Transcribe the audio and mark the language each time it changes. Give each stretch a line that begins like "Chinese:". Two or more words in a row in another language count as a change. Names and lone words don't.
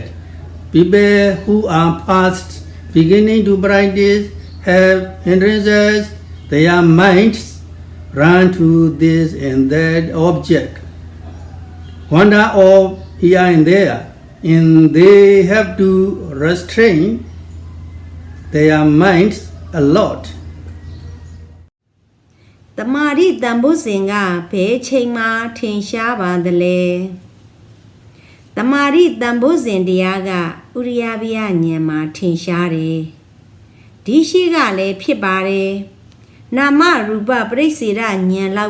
English: People who are past beginning to practice have hindrances. Their minds run to this and that object, wander off here and there, and they have to restrain their minds a lot.
Burmese: တမာရီတန်ဖို့စဉ်ကဘယ်ချိန်မှထင်ရှားပါသလဲတမာရီတန်ဖို့စဉ်တရားကဥရိယ ပိယဉာဏ်မှာထင်ရှားတယ်ဒီရှိကလည်းဖြစ်ပါတယ်နာမရူပပရိစ္ဆေဒဉာဏ်လော